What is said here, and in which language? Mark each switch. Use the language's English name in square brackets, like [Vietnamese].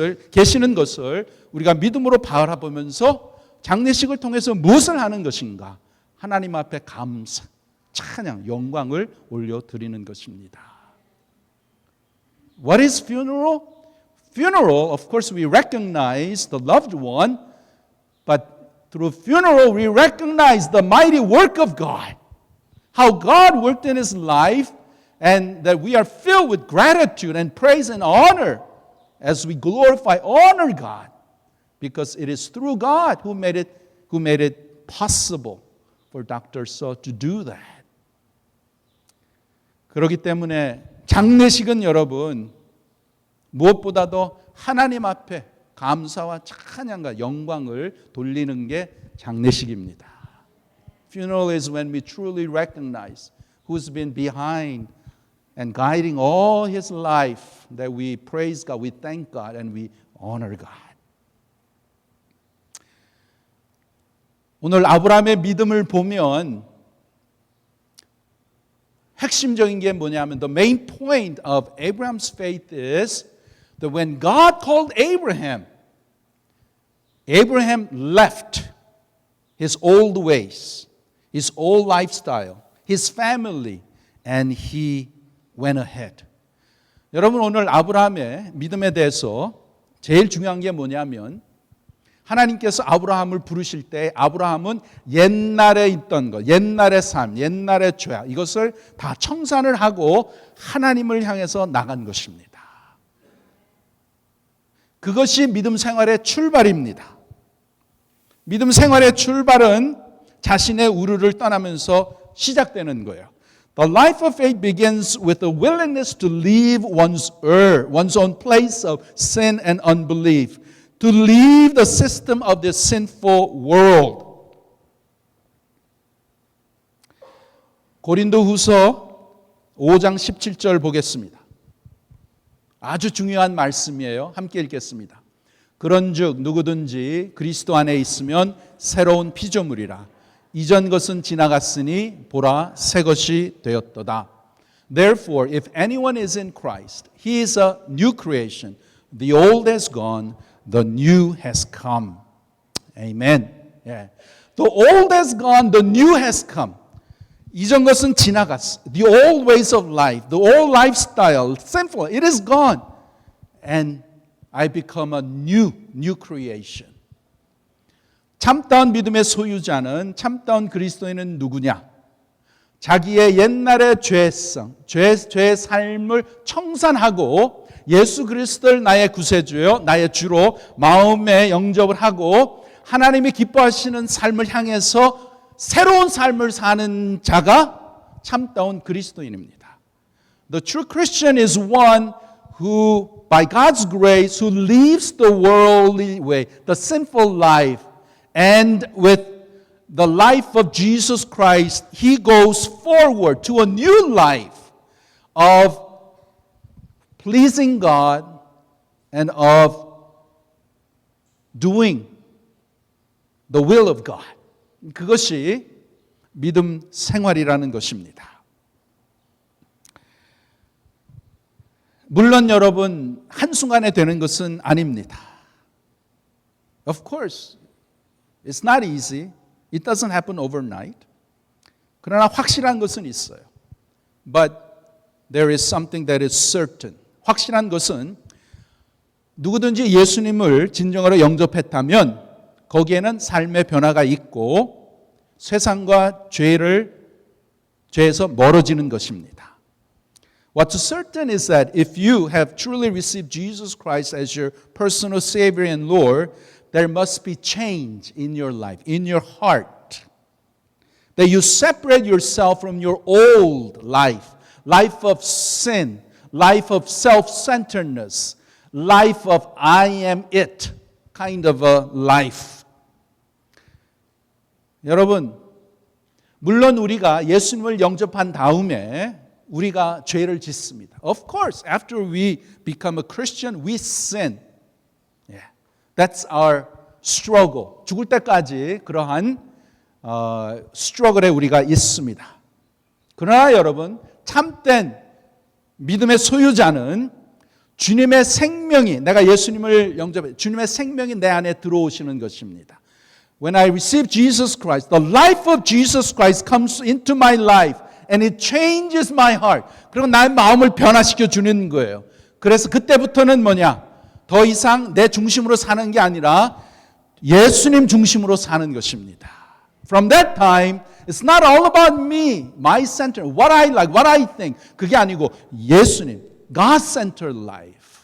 [Korean] 계시는 것을 우리가 믿음으로 바라보면서 장례식을 통해서 무엇을 하는 것인가? 하나님 앞에 감사, 찬양, 영광을 올려드리는 것입니다. [English] What is funeral? Funeral, of course, we recognize the loved one, but through funeral, we recognize the mighty work of God. How God worked in his life, and that we are filled with gratitude and praise and honor as we glorify, honor God, because it is through God who made it possible for Dr. So to do that. [Korean] 그렇기 때문에 장례식은 여러분 무엇보다도 하나님 앞에 감사와 찬양과 영광을 돌리는 게 장례식입니다. [English] Funeral is when we truly recognize who's been behind and guiding all his life, that we praise God, we thank God, and we honor God. [Korean] 오늘 아브라함의 믿음을 보면 핵심적인 게 뭐냐면 [English] the main point of Abraham's faith is that when God called Abraham, Abraham left his old ways, his old lifestyle, his family, and he went ahead. [Korean] 여러분 오늘 아브라함의 믿음에 대해서 제일 중요한 게 뭐냐면 하나님께서 아브라함을 부르실 때 아브라함은 옛날에 있던 것, 옛날의 삶, 옛날의 죄 이것을 다 청산을 하고 하나님을 향해서 나간 것입니다. 그것이 믿음 생활의 출발입니다. 믿음 생활의 출발은 자신의 우르를 떠나면서 시작되는 거예요. [English] The life of faith begins with the willingness to leave one's own place of sin and unbelief, to leave the system of this sinful world. [Korean] 고린도후서 5장 17절 보겠습니다. 아주 중요한 말씀이에요. 함께 읽겠습니다. 그런즉 누구든지 그리스도 안에 있으면 새로운 피조물이라. 이전 것은 지나갔으니 보라 새 것이 되었도다. [English] Therefore, if anyone is in Christ, he is a new creation. The old has gone, the new has come. Amen. Yeah. The old has gone, the new has come. [Korean] 이전 것은 지나갔어. [English] The old ways of life, the old lifestyle, sinful, it is gone. And I become a new creation. [Korean] 참다운 믿음의 소유자는 참다운 그리스도인은 누구냐? 자기의 옛날의 죄의 삶을 청산하고 예수 그리스도를 나의 구세주요, 나의 주로 마음에 영접을 하고 하나님이 기뻐하시는 삶을 향해서 새로운 삶을 사는 자가 참다운 그리스도인입니다. [English] The true Christian is one who, by God's grace, who leaves the worldly way, the sinful life, and with the life of Jesus Christ, he goes forward to a new life of pleasing God and of doing the will of God. [Korean] 그것이 믿음 생활이라는 것입니다. 물론 여러분 한순간에 되는 것은 아닙니다. [English] Of course, it's not easy. It doesn't happen overnight. [Korean] 그러나 확실한 것은 있어요. [English] But there is something that is certain. [Korean] 확실한 것은 누구든지 예수님을 진정으로 영접했다면 거기에는 삶의 변화가 있고 세상과 죄에서 멀어지는 것입니다. [English] What's certain is that if you have truly received Jesus Christ as your personal Savior and Lord, there must be change in your life, in your heart. That you separate yourself from your old life of sin, life of self-centeredness, life of I am it kind of a life. [Korean] 여러분, 물론 우리가 예수님을 영접한 다음에 우리가 죄를 짓습니다. [English] Of course, after we become a Christian, we sin. Yeah. That's our struggle. [Korean] 죽을 때까지 그러한 스트러글에 우리가 있습니다. 그러나 여러분, 참된 믿음의 소유자는 주님의 생명이, 내가 예수님을 영접해 주님의 생명이 내 안에 들어오시는 것입니다. [English] When I receive Jesus Christ, the life of Jesus Christ comes into my life and it changes my heart. [Korean] 그리고 나의 마음을 변화시켜 주는 거예요. 그래서 그때부터는 뭐냐? 더 이상 내 중심으로 사는 게 아니라 예수님 중심으로 사는 것입니다. [English] From that time, it's not all about me, my center, what I like, what I think. [Korean] 그게 아니고 예수님, [English] God-centered life.